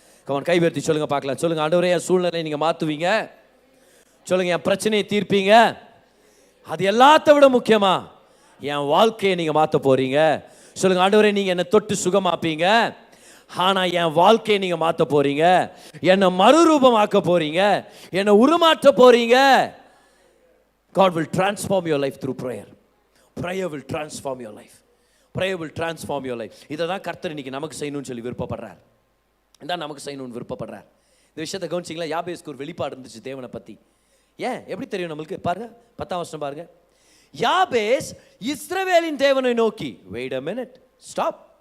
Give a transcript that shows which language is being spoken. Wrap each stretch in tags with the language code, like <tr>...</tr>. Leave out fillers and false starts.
<ta>கவன் கை உயர்த்தி சொல்லுங்க பார்க்கலாம். சொல்லுங்க, ஆண்டவரே என் சூழ்நிலையை நீங்கள் மாற்றுவீங்க. சொல்லுங்க, என் பிரச்சனையை தீர்ப்பீங்க. அது எல்லாத்த விட முக்கியமா என் வாழ்க்கையை நீங்கள் மாற்ற போறீங்க. சொல்லுங்க, ஆண்டவரே நீங்கள் என்னை தொட்டு சுகமாப்பீங்க, ஆனால் என் வாழ்க்கையை நீங்கள் மாற்ற போறீங்க, என்னை மறுரூபமாக்க போறீங்க, என்னை உருமாற்ற போறீங்க.</ta> <en>God will transform your life through prayer. Prayer will transform your life. Prayer will transform your life.</en> <ta>இதை தான் கர்த்தர் இன்னைக்கு நமக்கு செய்யணும்னு சொல்லி விருப்பப்படுறார். இதான் நமக்கு செய்யணும்னு விருப்பப்படுறார். இந்த விஷயத்தை கவனிச்சிங்களா? யாபேஸ்க்கு ஒரு வெளிப்பாடு இருந்துச்சு தேவனை பற்றி. ஏன் எப்படி தெரியும் நம்மளுக்கு? பாருங்க, 10ஆம் வசனம் பாருங்க. யாபேஸ் இஸ்ரவேலின் தேவனை நோக்கி,</ta> <en>wait a minute, stop.</en>